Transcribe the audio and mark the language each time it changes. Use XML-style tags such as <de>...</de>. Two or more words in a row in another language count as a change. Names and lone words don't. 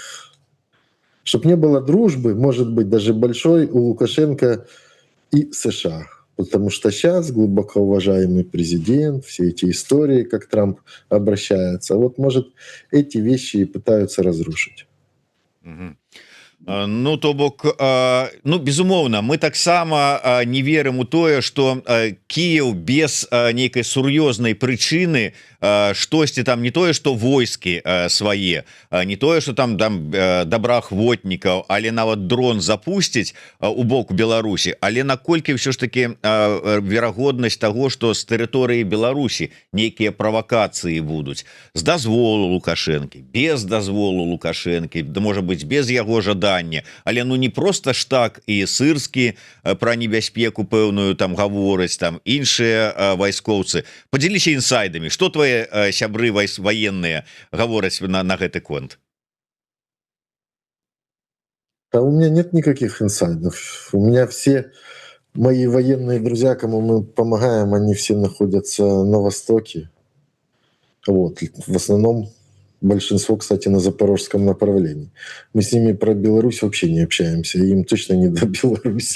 <ru>Чтобы не было дружбы, может быть, даже большой у Лукашенко и США. Потому что сейчас глубоко уважаемый президент, все эти истории, как Трамп обращается, вот, может, эти вещи и пытаются разрушить.</ru> <be>Ну то бок ну безумоўна мы таксама не верым у тое что Кіев без нейкай сур'ёзнай прычыны штосьці там не тое что войскі свае не тое что там добраахвотнікаў але нават дрон запусціць у боку Беларусі але наколькі ўсё ж таки верагоднасць</be> <ru>того что</ru> <be>з тэрыторыі Беларусі нейкія правакацыі будуць з дазволу Лукашэнкі без дазволу Лукашэнкі да можа быть без яго жадання. Але ну не просто ж так і Сырскі про небяспеку пэўную там гавораць там іншыя вайскоўцы подзяліся інсайдамі</be> <ru>что твои</ru> <be>сябры военные гавораць на гэты конт?</be> <ru>А у меня нет никаких инсайдов. У меня все мои военные друзья, кому мы помогаем, они все находятся на Востоке. Вот. В основном большинство, кстати, на запорожском направлении. Мы с ними про Беларусь вообще не общаемся, им точно не до Беларуси.</ru>